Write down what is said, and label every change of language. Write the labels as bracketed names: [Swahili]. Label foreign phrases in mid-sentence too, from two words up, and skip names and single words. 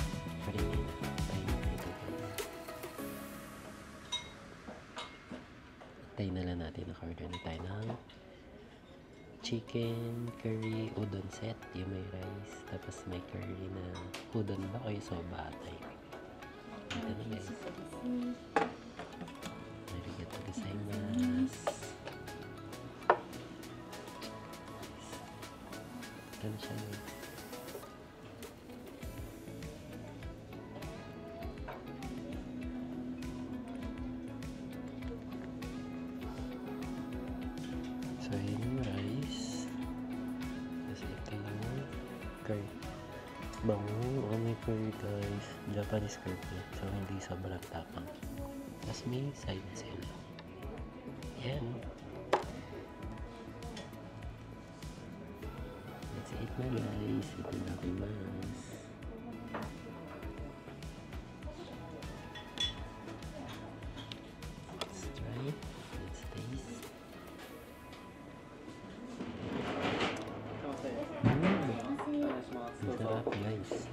[Filipino] Parin tayo na lang natin. Naka-order na tayo ng [English] chicken curry udon set. [Filipino] Yung may rice. Tapos may curry na udon ba o yung soba atay. Ito na, guys. [Japanese] ありがとうございます. [Filipino] Ito na siya, guys. So, yun yung rice. Kasi ito yung curry. Bango. Oh, may curry, guys. [English] Japanese curry. [Filipino] So, hindi sobrang tapang. Tapos may side sila. Yan. [English] Let's eat na, guys. [Filipino] Ito na mas. [English] Let's try. Let's taste. [Filipino] Sarap, guys.